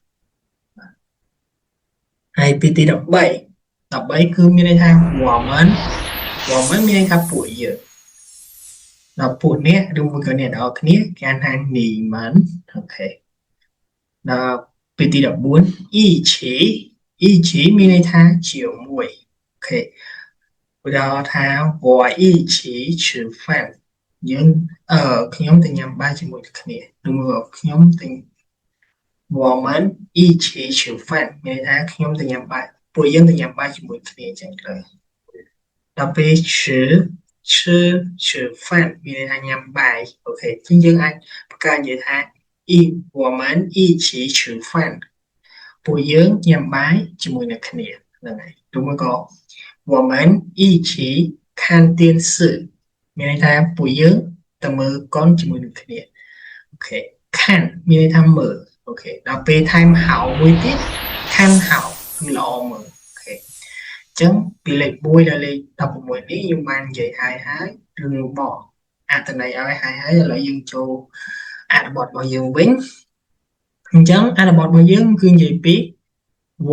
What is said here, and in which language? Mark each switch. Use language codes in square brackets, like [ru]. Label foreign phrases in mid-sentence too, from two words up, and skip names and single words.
[km] ហើយពាក្យទី13គឺមានន័យថា我们មានន័យថាពួកយើងដល់ពួកនេះឬមួយក៏អ្នក នរគ្នាគេហៅថានីមិនអូខេដល់ពាក្យទី14 一起មានន័យថាជាមួយអូខេឧទាហរណ៍ថា [zh] 我一起吃饭 [km] យើងខ្ញុំទៅញ៉ាំបាយជាមួយគ្នាឬមួយខ្ញុំទៅ [zh] 我们一起吃饭 [km] មានន័យថាខ្ញុំទៅញ៉ាំបាយពួកយើង ទៅញ៉ាំបាយជាមួយគ្នាអញ្ចឹងទៅដល់ពេល [zh] 吃饭 [km] មានន័យថាញ៉ាំបាយអូខេអញ្ចឹងយើងអាចបង្កើតនិយាយថា [zh] 我们一起吃饭 [km] ពួកយើងញ៉ាំបាយជាមួយនឹងគ្នាហ្នឹងហើយឬមួយក៏ [zh] 我们一起看电视 [km] មានន័យថាពួកយើងទៅ មើលកុនជាមួយនឹងគ្នាអូខេខាន់មានន័យថាមើលអូខេដល់ពេលថែមហៅមួយទៀត [zh] 看好 [km] គឺល្អមើលអូខេអញ្ចឹងពីលេខ1ដល់លេខ16នេះខ្ញុំបាន និយាយហើយឬបកអត្ថន័យឲ្យហើយឥឡូវយើងចូលអត្ថបទរបស់យើងវិញអញ្ចឹងអត្ថបទរបស់យើងគឺនិយាយពីវ